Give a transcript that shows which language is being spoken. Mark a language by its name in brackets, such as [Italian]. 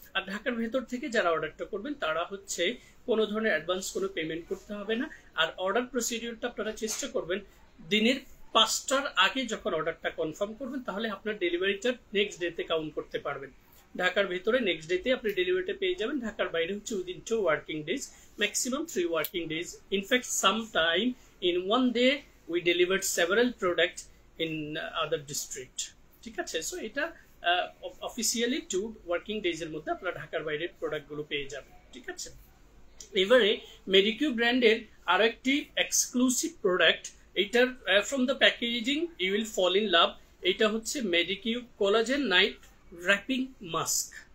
[Bangla] আর ঢাকার ভেতর থেকে যারা অর্ডারটা করবেন তারা হচ্ছে কোনো ধরনের অ্যাডভান্স কোনো পেমেন্ট করতে হবে না। আর অর্ডার প্রসিডিউরটা আপনারা চেষ্টা করবেন দিনের 5টার আগে যখন অর্ডারটা কনফার্ম করবেন তাহলে আপনার ডেলিভারিটা নেক্সট ডেতে কাউন্ট করতে পারবেন। ঢাকার ভিতরে নেক্সট ডেতে আপনি ডেলিভারিটা পেয়ে যাবেন, ঢাকার বাইরে হচ্ছে within 2 working days, maximum 3 working days. [English] in fact some time in 1 day we delivered several products in other district, [Bangla] ঠিক আছে। সো এটা অফিসিয়ালি 2 ওয়ার্কিং ডেজ এর মধ্যে আপনারা ঢাকার বাইরের প্রোডাক্টগুলো পেয়ে যাবেন, ঠিক আছে। এবারে মেডিকিউ ব্র্যান্ডের আরো একটি এক্সক্লুসিভ প্রোডাক্ট, এটার [English] From the packaging you will fall in love. [Bangla] এটা হচ্ছে মেডিকিউ কোলাজেন নাইট র্যাপিং মাস্ক।